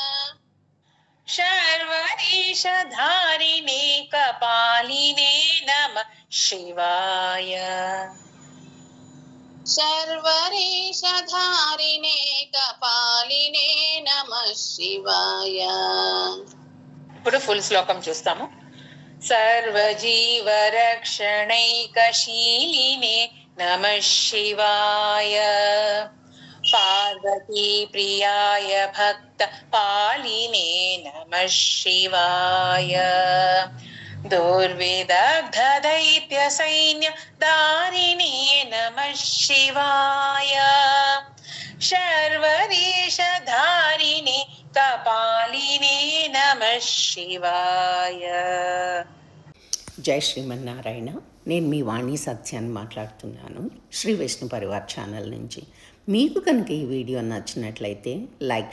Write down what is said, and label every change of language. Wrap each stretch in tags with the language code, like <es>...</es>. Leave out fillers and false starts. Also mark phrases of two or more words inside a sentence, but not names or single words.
<sa>शर्वरीश धारिणे कपालिने नमः शिवाय शर्वरीश धारिणे कपालिने नमः शिवाय</sa> <te>ఇప్పుడు ఫుల్ శ్లోకం చూస్తాము.</te> <sa>सर्वजीवरक्षणैकशीलिने नमः शिवाय पार्वती प्रियाय भक्तपालिने नमः शिवाय दुर्विदग्ध दैत्य सैन्य दारिणे नमः शिवाय शर्वरीश धारिणे कपालिने नमः शिवाय.</sa> <te>జై శ్రీమన్నారాయణ. నేను మీ వాణి సత్యాన్ని మాట్లాడుతున్నాను శ్రీ విష్ణు పరివార్ ఛానల్ నుంచి. మీకు కనుక ఈ వీడియో నచ్చినట్లయితే లైక్</te>